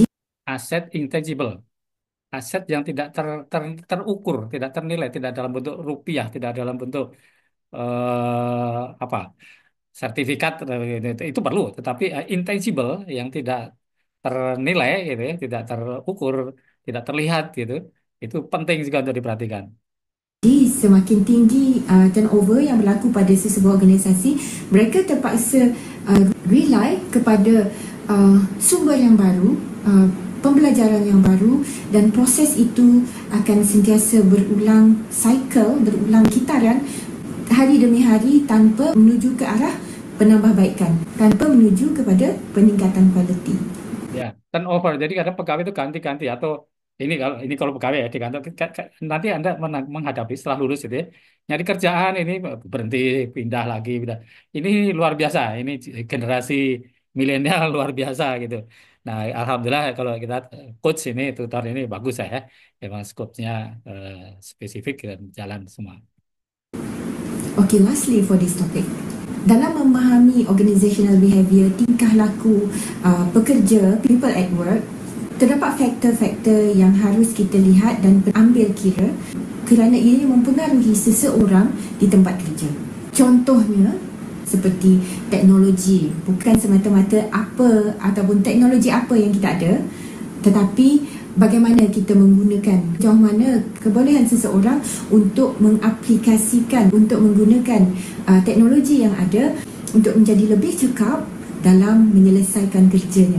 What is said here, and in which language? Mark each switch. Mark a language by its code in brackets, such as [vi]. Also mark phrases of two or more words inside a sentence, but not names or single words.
[id] Aset intangible, aset yang tidak terukur, tidak ternilai, tidak dalam bentuk rupiah, tidak dalam bentuk apa sertifikat itu perlu, tetapi intangible yang tidak ternilai gitu ya, tidak terukur, tidak terlihat gitu, itu penting juga untuk diperhatikan. [ms] semakin tinggi turnover yang berlaku pada sesebuah organisasi, mereka terpaksa rely kepada sumber yang baru, pembelajaran yang baru, dan proses itu akan sentiasa berulang cycle, berulang kitaran hari demi hari tanpa menuju ke arah penambahbaikan, tanpa menuju kepada peningkatan kualiti. [id] Ya, turnover. Jadi kadang pegawai itu ganti-ganti atau ini kalau pegawai ya di kantor nanti Anda menghadapi setelah lulus itu ya, nyari kerjaan ini berhenti pindah lagi pindah. Ini luar biasa. Ini generasi milenial luar biasa gitu. Nah, alhamdulillah kalau kita coach ini tutor ini bagus ya. Memang scope-nya eh, spesifik dan jalan semua. [en] Okay, lastly for this topic, [ms] dalam memahami [en] organizational behavior, [ms] tingkah laku pekerja, [en] people at work, [ms] terdapat faktor-faktor yang harus kita lihat dan ambil kira kerana ia mempengaruhi seseorang di tempat kerja. Contohnya, seperti teknologi, bukan semata-mata apa ataupun teknologi apa yang kita ada, tetapi bagaimana kita menggunakan, sejauh mana kebolehan seseorang untuk mengaplikasikan, untuk menggunakan teknologi yang ada untuk menjadi lebih cekap dalam menyelesaikan kerjanya.